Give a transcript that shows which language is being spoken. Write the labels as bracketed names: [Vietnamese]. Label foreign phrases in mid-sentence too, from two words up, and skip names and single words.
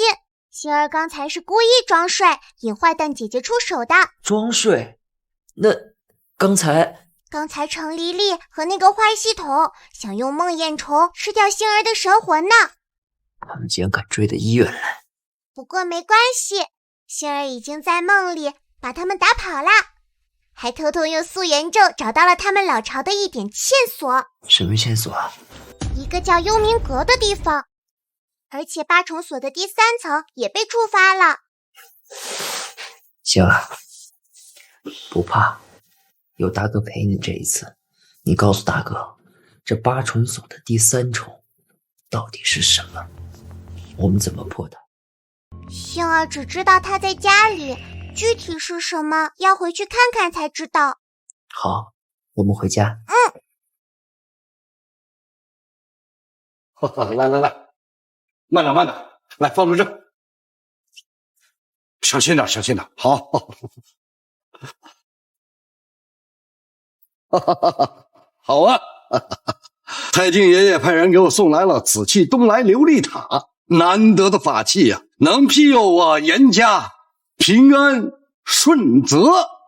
[Chinese] 星兒剛才是故意裝睡，引壞蛋姐姐出手的。裝睡？那剛才程黎黎和那個壞系統想用夢魘蟲吃掉星兒的神魂呢。他們竟然敢追到醫院來。不過沒關係，星兒已經在夢裡把他們打跑了，還偷偷用溯源咒找到了他們老巢的一點線索。什麼線索啊？一個叫幽冥閣的地方，而且8重鎖的第3層也被觸發了。星兒，不怕，有大哥陪你這一次。你告訴大哥，這8重鎖的第3重到底是什麼？我們怎麼破它？星兒只知道他在家裡，具體是什麼要回去看看才知道。好，我們回家。來，慢點，來放住這，小心點，好。好啊！太靜爺爺派人給我送來了紫氣東來琉璃塔，難得的法器呀，能庇佑我嚴家平安順澤。